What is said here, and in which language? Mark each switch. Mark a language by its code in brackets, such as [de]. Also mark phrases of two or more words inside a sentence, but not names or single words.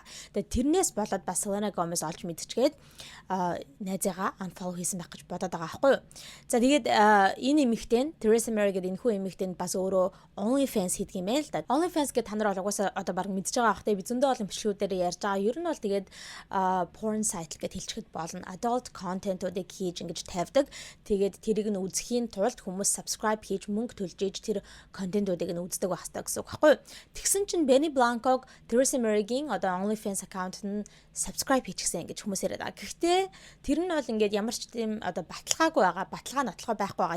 [mn] Тэгээд тэрнээс болоод бас Selena Gomez олж мэдчихгээд найзыгаа unfollow хийсэн байх гэж бодоод байгаа байхгүй юу. За тэгээд энэ нэмэгтэй нь Teresa Mary гэдэг энэ хүү нэмэгтэй нь бас өөрөө OnlyFans хийдэг юм байл л да. OnlyFans гэдэг та нар бол угаасаа одоо баг мэдж байгаа бах те би зөндөө олон бичлэгүүдээр ярьж байгаа. Ер нь бол тэгээд [en] porn site [mn] гэж хэлчихэд болно. [en] Adult content- [mn] уудыг хийж ингэж тавьдаг. Тэгээд тэрийг нь үзэхийн тулд хүмүүс subscribe хийж мөнгө төлж иж тэр контентуудыг нь үздэг байх хэрэгтэй гэсэн үг байхгүй. Тэгсэн чинь Benny Blanco Teresa Mary-гийн одоо OnlyFans аккаунт нь subscribe хийчихсэн гэж хүмүүс яриад байгаа. Гэхдээ тэр нь бол ингээд ямар ч тийм одоо баталгаагүй байгаа, баталгаа нотлохоо байхгүй байгаа.